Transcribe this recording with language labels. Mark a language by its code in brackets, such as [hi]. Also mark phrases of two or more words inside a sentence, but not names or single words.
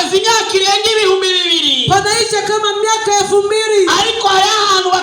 [rn] Imyaka irenga 2000. [sw] Panaisha kama miaka 2000. Ariko hariho